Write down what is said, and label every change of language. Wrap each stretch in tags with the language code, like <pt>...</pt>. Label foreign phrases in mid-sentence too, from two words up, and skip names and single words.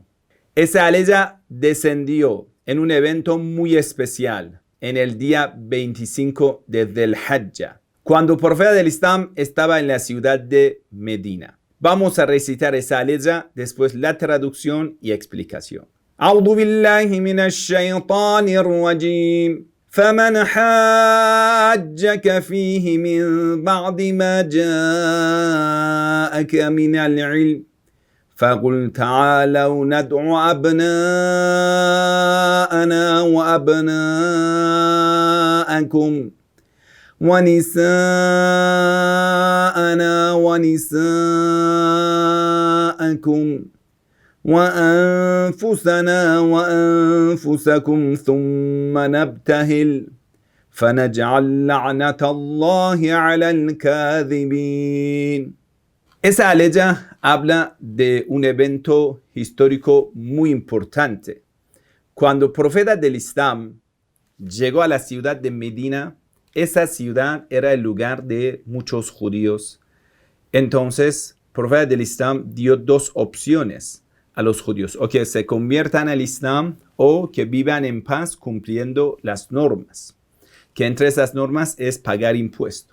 <es>Esa aleya descendió en un evento muy especial en el día 25 de Dhul Hijjah, cuando el profeta del Islam estaba en la ciudad de Medina. Vamos a recitar esa aleya, después la traducción y explicación.</es> <ar>أعوذ بالله من الشيطان الرجيم فمن حاجك فيه من بعد ما جاءك من العلم فقل تعالوا ندع أبناءنا وأبناءكم ونساءنا ونساءكم وأنفسنا وأنفسكم ثم نبتهل فنجعل لعنة الله على الكاذبين.</ar> <es>Esa aleya habla de un evento histórico muy importante. Cuando el profeta del Islam llegó a la ciudad de Medina, esa ciudad era el lugar de muchos judíos. Entonces, el profeta del Islam dio dos opciones a los judíos: o que se conviertan al Islam o que vivan en paz cumpliendo las normas, que entre esas normas es pagar impuestos.</es>